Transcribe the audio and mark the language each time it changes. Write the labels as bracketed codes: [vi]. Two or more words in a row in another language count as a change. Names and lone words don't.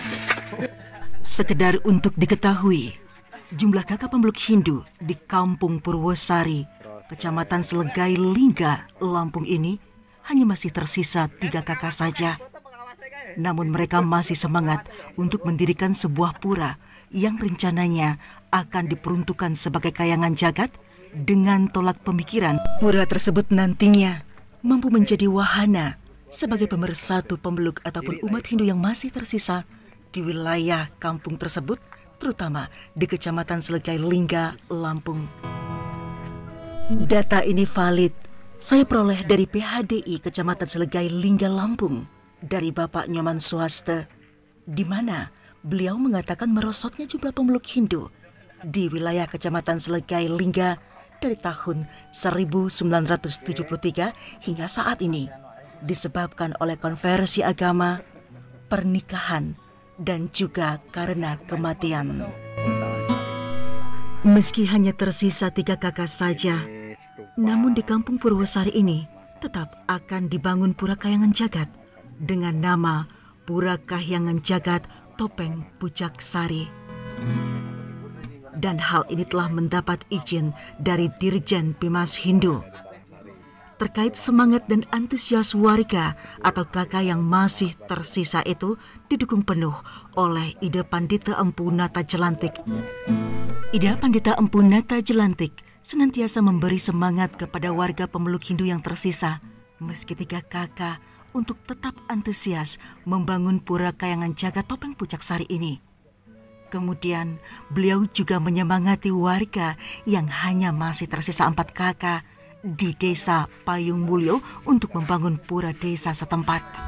[id] Sekedar untuk diketahui, jumlah kakak pemeluk Hindu di Kampung Purwosari, Kecamatan Selagai Lingga, Lampung ini hanya masih tersisa 3 kakak saja. Namun mereka masih semangat untuk mendirikan sebuah pura yang rencananya akan diperuntukkan sebagai kayangan jagat dengan tolak pemikiran. Pura tersebut nantinya mampu menjadi wahana sebagai pemersatu pemeluk ataupun umat Hindu yang masih tersisa di wilayah kampung tersebut, terutama di Kecamatan Selagai Lingga, Lampung. Data ini valid saya peroleh dari PHDI Kecamatan Selagai Lingga, Lampung, dari Bapak Nyoman Swaste, di mana beliau mengatakan merosotnya jumlah pemeluk Hindu di wilayah Kecamatan Selagai Lingga dari tahun 1973 hingga saat ini disebabkan oleh konversi agama, pernikahan, dan juga karena kematian. Meski hanya tersisa 3 kakak saja, namun di Kampung Purwosari ini tetap akan dibangun pura kayangan jagat dengan nama Pura Kahyangan Jagat Topeng Pucak Sari. Dan hal ini telah mendapat izin dari Dirjen Bimas Hindu. Terkait semangat dan antusias warga atau kakak yang masih tersisa itu didukung penuh oleh ide Pandita Empu Nata Jelantik. Ide Pandita Empu Nata Jelantik senantiasa memberi semangat kepada warga pemeluk Hindu yang tersisa, meski 3 kakak, untuk tetap antusias membangun pura kayangan jagat Topeng Pucak Sari ini. Kemudian, beliau juga menyemangati warga yang hanya masih tersisa 4 kakak di Desa Payung Mulyo untuk membangun pura desa setempat.